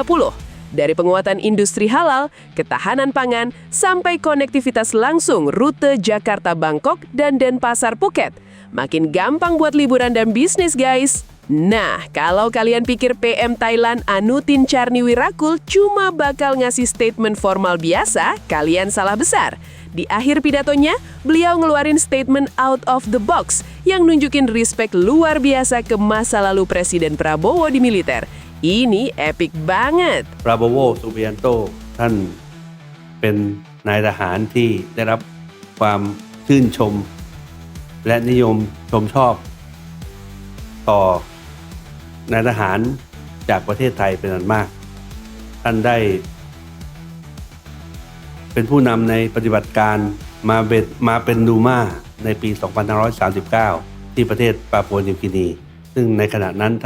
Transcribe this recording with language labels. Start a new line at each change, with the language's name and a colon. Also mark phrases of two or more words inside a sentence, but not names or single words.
Indonesian: Dari penguatan industri halal, ketahanan pangan, sampai konektivitas langsung rute Jakarta-Bangkok dan Denpasar-Phuket. Makin gampang buat liburan dan bisnis, guys. Nah, kalau kalian pikir PM Thailand Anutin Charniwirakul cuma bakal ngasih statement formal biasa, kalian salah besar. Di akhir pidatonya, beliau ngeluarin
English: statement out of the box
Indonesian: yang nunjukin respect luar biasa ke masa lalu Presiden Prabowo di militer. Ini epic banget.
Thai: ปราโบโว ซูบิยันโตท่านเป็นนายทหารที่ได้รับความชื่นชมและนิยมชมชอบต่อนายทหารจากประเทศไทยเป็นอันมากท่านได้เป็นผู้นำในปฏิบัติการมาเป็นดูมาในปี 2539 ที่ประเทศปาปัวนิวกินีซึ่งในขณะนั้น